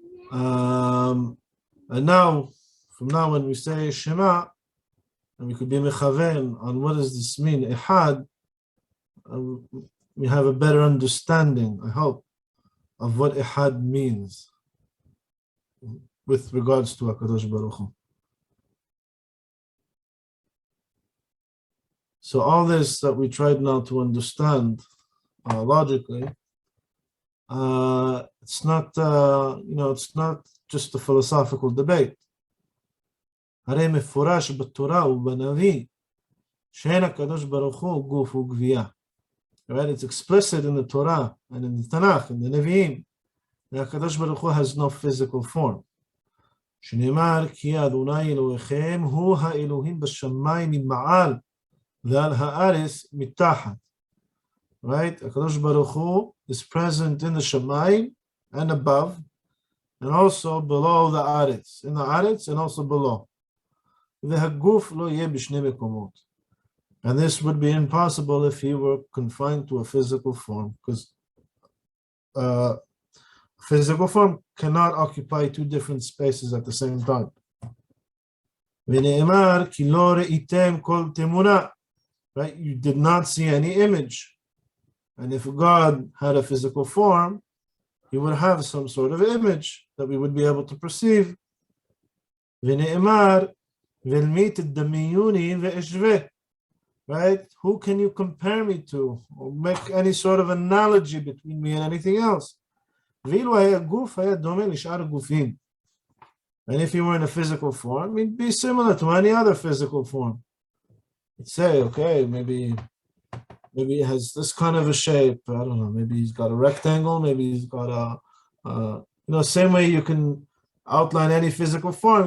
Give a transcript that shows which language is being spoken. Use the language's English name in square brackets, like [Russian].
[English] And now, from now when we say Shema, and we could be mechaven on what does this mean, Ehad, we have a better understanding, I hope, of what Ehad means with regards to HaKadosh Baruch Hu. So all this that we tried now to understand logically, it's not, it's not just a philosophical debate. [Hebrew] הרי מפורש בתורה ובנביא שאין הקדוש ברוך הוא גוף וגבייה. [English] Right? It's explicit in the Torah and in the Tanakh and the Nevi'im that HaKadosh Baruch Hu has no physical form. [Hebrew] שנאמר כי אדוני אלוהיכם הוא האלוהים בשמיים ממעל ועל הארץ מתחת. [English] Right? HaKadosh Baruch Hu is present in the Shamayim and above, and also below the Aretz, in the Aretz and also below. [Hebrew] והגוף לא יהיה בשני מקומות. [English] And this would be impossible if he were confined to a physical form, because physical form cannot occupy two different spaces at the same time. [Hebrew] ונאמר כי לא ראיתם כל תמונה. [English] Right? You did not see any image. And if God had a physical form, he would have some sort of image that we would be able to perceive. [Hebrew] ונאמר ולמי תדמיוני ואשווה. [English] Right? Who can you compare me to, or make any sort of analogy between me and anything else? [Hebrew] ואילו היה גוף היה דומה לשאר הגופים. [English] And if he were in a physical form, he'd be similar to any other physical form. You'd say, okay, maybe it has this kind of a shape. I don't know. Maybe he's got a rectangle. Maybe he's got same way you can outline any physical form.